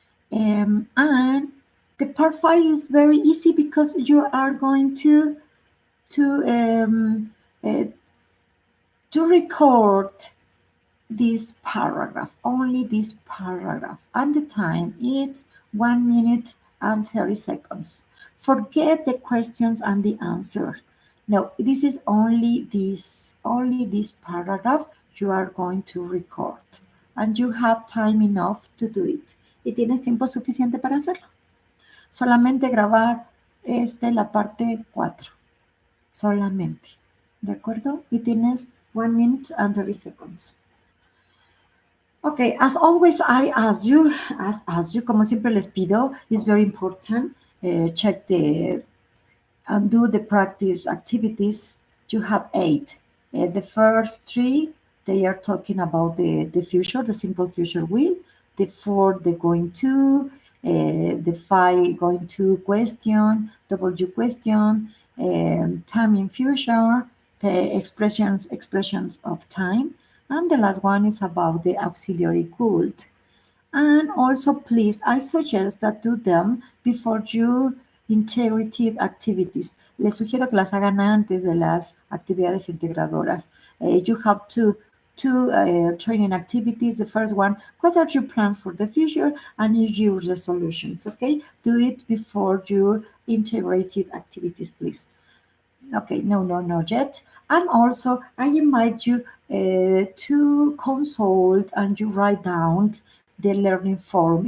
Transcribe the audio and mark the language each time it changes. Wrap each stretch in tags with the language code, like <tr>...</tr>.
<en>And the part 5 is very easy because you are going to uh, to record this paragraph, only this paragraph, and the time is 1 minute and 30 seconds. Forget the questions and the answer. No, this is only this paragraph you are going to record, and you have time enough to do it.</en> <es>Y tienes tiempo suficiente para hacerlo. Solamente grabar la parte 4. Solamente. ¿De acuerdo? Y tienes</es> <en>1 minute and 30 seconds. Okay, as always, I ask you,</en> <es>como siempre les pido,</es> <en>it's very important, check and do the practice activities. You have 8. The first 3, they are talking about the future, the simple future will. The 4, the going to. The 5, going to question, W question, time in future, the expressions of time. And the last one is about the auxiliary could. And also, please, I suggest that do them before your integrative activities.</en> <es>Les sugiero que las hagan antes de las actividades integradoras.</es> <en>You have two training activities. The first one, what are your plans for the future and New Year resolutions? Okay, do it before your integrative activities, please. Okay, no, yet. And also, I invite you to consult and you write down the learning forum.</en>